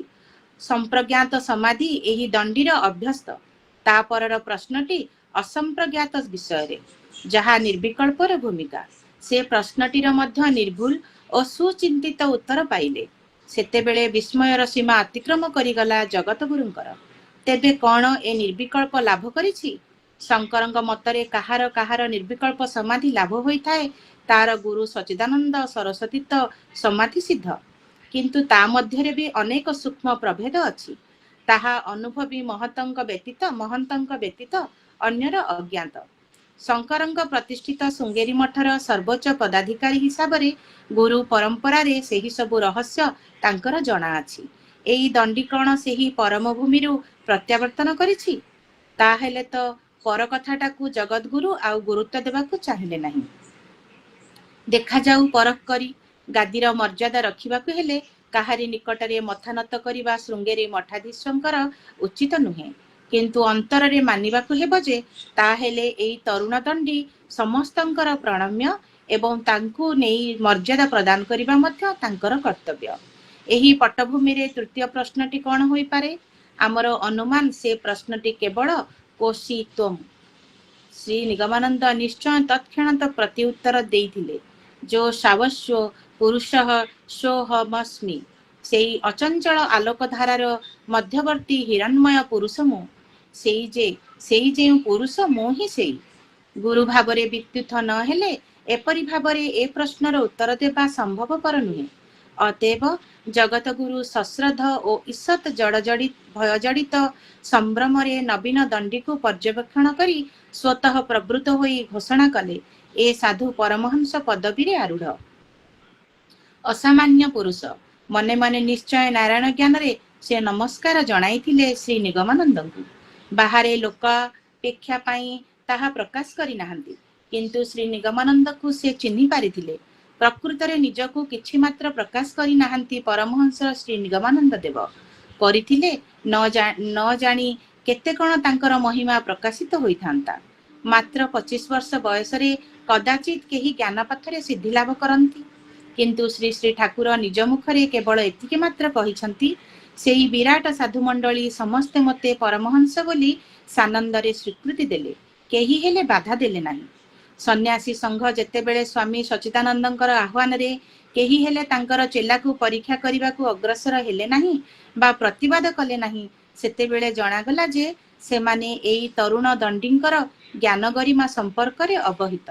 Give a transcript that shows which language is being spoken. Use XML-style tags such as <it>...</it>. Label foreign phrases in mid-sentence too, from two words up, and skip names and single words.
<or>ସଂପ୍ରଜ୍ଞାତ ସମାଧି ଏହି ଦଣ୍ଡୀର ଅଭ୍ୟସ୍ତ। ତାପରର ପ୍ରଶ୍ନଟି ଅସଂପ୍ରଜ୍ଞାତ ବିଷୟ ରେ, ଯାହା ନିର୍ବିକଳ୍ପର ଭୂମିକା। ସେ ପ୍ରଶ୍ନଟିର ମଧ୍ୟ ନିର୍ଭୁଲ ଓ ସୁଚିନ୍ତିତ ଉତ୍ତର ପାଇଲେ। ସେତେବେଳେ ବିସ୍ମୟର ସୀମା ଅତିକ୍ରମ କରିଗଲା ଜଗତ ଗୁରୁଙ୍କର। ତେବେ କଣ ଏ ନିର୍ବିକଳ୍ପ ଲାଭ କରିଛି? ଶଙ୍କରଙ୍କ ମତରେ କାହାର କାହାର ନିର୍ବିକଳ୍ପ ସମାଧି ଲାଭ ହୋଇ ଥାଏ, ତାର ଗୁରୁ ସଚ୍ଚିଦାନନ୍ଦ ସରସ୍ୱତୀ ତ ସମାଧି ସିଦ୍ଧ। କିନ୍ତୁ ତା ମଧ୍ୟରେ ବି ଅନେକ ସୂକ୍ଷ୍ମ ପ୍ରଭେଦ ଅଛି। ତାହା ଅନୁଭବୀ ମହତଙ୍କ ବ୍ୟତୀତ ଅନ୍ୟର ଅଜ୍ଞାତ। ଶଙ୍କରଙ୍କ ପ୍ରତିଷ୍ଠିତ ଶୃଙ୍ଗେରୀ ମଠର ସର୍ବୋଚ୍ଚ ପଦାଧିକାରୀ ହିସାବ ରେ ଗୁରୁ ପରମ୍ପରା ରେ ସେହି ସବୁ ରହସ୍ୟ ତାଙ୍କର ଜଣା ଅଛି। ଏଇ ଦଣ୍ଡୀ କଣ ସେହି ପରମ ଭୂମିରୁ ପ୍ରତ୍ୟାବର୍ତ୍ତନ କରିଛି? ତାହେଲେ ତ ପର କଥାଟାକୁ ଜଗତଗୁରୁ ଆଉ ଗୁରୁତ୍ୱ ଦେବାକୁ ଚାହିଁଲେ ନାହିଁ। ଦେଖା ଯାଉ ପରଖ କରି ଗାଦୀର ମର୍ଯ୍ୟାଦା ରଖିବାକୁ ହେଲେ କାହାରି ନିକଟରେ ମଥାନତ କରିବା ଶୃଙ୍ଗେରୀ ମଠାଧୀଶଙ୍କର ଉଚିତ ନୁହେଁ। କିନ୍ତୁ ଅନ୍ତରରେ ମାନିବାକୁ ହେବ ଯେ ତାହେଲେ ଏଇ ତରୁଣ ଦଣ୍ଡୀ ସମସ୍ତଙ୍କର ପ୍ରଣମ୍ୟ ଏବଂ ତାଙ୍କୁ ନେଇ ମର୍ଯ୍ୟାଦା ପ୍ରଦାନ କରିବା ମଧ୍ୟ ତାଙ୍କର କର୍ତ୍ତବ୍ୟ। ଏହି ପୃଷ୍ଠଭୂମି ରେ ତୃତୀୟ ପ୍ରଶ୍ନଟି କଣ ହୋଇ ପାରେ? ଆମର ଅନୁମାନ ସେ ପ୍ରଶ୍ନଟି କେବଳ</or> <sa>कोशी त्वम।</sa> <or>ଶ୍ରୀ ନିଗମାନନ୍ଦ ନିଶ୍ଚୟ ତତ୍କ୍ଷଣାତ ପ୍ରତ୍ୟୁତ୍ତର ଦେଇଥିଲେ,</or> <sa>जो सावस्व पुरुषः सोऽहमस्मि।</sa> <or>ସେଇ ଅଚଞ୍ଚଳ ଆଲୋକଧାରାର ମଧ୍ୟବର୍ତ୍ତୀ ହିରଣ୍ମୟ ପୁରୁଷ ମୁଁ। ସେଇ ଯେ ପୁରୁଷ ମୁଁ ହିଁ ସେଇ। ଗୁରୁ ଭାବରେ ବିଦ୍ୟୁତ ନ ହେଲେ ଏପରି ଭାବରେ ଏ ପ୍ରଶ୍ନର ଉତ୍ତର ଦେବା ସମ୍ଭବପର ନୁହେଁ। ଅତଏବ ଜଗତ ଗୁରୁ ସଶ୍ରଦ୍ଧ ଓ ଈଷତ ଭୟଜଡ଼ିତ ସମ୍ଭ୍ରମରେ ନବୀନ ଦଣ୍ଡୀ କୁ ପର୍ଯ୍ୟବେକ୍ଷଣ କରି ସ୍ୱତଃ ପ୍ରବୃତ୍ତ ହୋଇ ଘୋଷଣା କଲେ, ଏ ସାଧୁ ପରମହଂସ ପଦବୀ ରେ ଆରୂଢ଼। ଅସାମାନ୍ୟ ପୁରୁଷ। ମନେ ମନେ ନିଶ୍ଚୟ ନାରାୟଣ ଜ୍ଞାନ ରେ ସେ ନମସ୍କାର ଜଣାଇଥିଲେ ଶ୍ରୀ ନିଗମାନନ୍ଦଙ୍କୁ। ବାହାରେ ଲୋକାପେକ୍ଷା ପାଇଁ ତାହା ପ୍ରକାଶ କରି ନାହାନ୍ତି, କିନ୍ତୁ ଶ୍ରୀ ନିଗମାନନ୍ଦ କୁ ସେ ଚିହ୍ନି ପାରିଥିଲେ। ପ୍ରକୃତରେ ନିଜକୁ କିଛି ମାତ୍ର ପ୍ରକାଶ କରି ନାହାନ୍ତି ପରମହଂସ ଶ୍ରୀ ନିଗମାନନ୍ଦ ଦେବ। କରିଥିଲେ ନ ଜାଣି କେତେ କଣ ତାଙ୍କର ମହିମା ପ୍ରକାଶିତ ହୋଇଥାନ୍ତା। ମାତ୍ର 25 ବର୍ଷ ବୟସ ରେ କଦାଚିତ କେହି ଜ୍ଞାନ ପଥରେ ସିଦ୍ଧି ଲାଭ କରନ୍ତି, କିନ୍ତୁ ଶ୍ରୀ ଶ୍ରୀ ଠାକୁର ନିଜ ମୁଖରେ କେବଳ ଏତିକେ ମାତ୍ର କହିଛନ୍ତି, ସେଇ ବିରାଟ ସାଧୁ ମଣ୍ଡଳୀ ସମସ୍ତେ ମତେ ପରମହଂସ ବୋଲି ସାନନ୍ଦରେ ସ୍ୱୀକୃତି ଦେଲେ, କେହି ହେଲେ ବାଧା ଦେଲେ ନାହିଁ। ସନ୍ନ୍ୟାସୀ ସଂଘ ଯେତେବେଳେ ସ୍ୱାମୀ ସଚ୍ଚିଦାନନ୍ଦଙ୍କର ଆହ୍ୱାନରେ କେହି ହେଲେ ତାଙ୍କର ଚେଲାକୁ ପରୀକ୍ଷା କରିବାକୁ ଅଗ୍ରସର ହେଲେ ନାହିଁ ବା ପ୍ରତିବାଦ କଲେ ନାହିଁ, ସେତେବେଳେ ଜଣାଗଲା ଯେ ସେମାନେ ଏଇ ତରୁଣ ଦଣ୍ଡୀଙ୍କର ଜ୍ଞାନ ଗରିମା ସମ୍ପର୍କରେ ଅବହିତ।</or>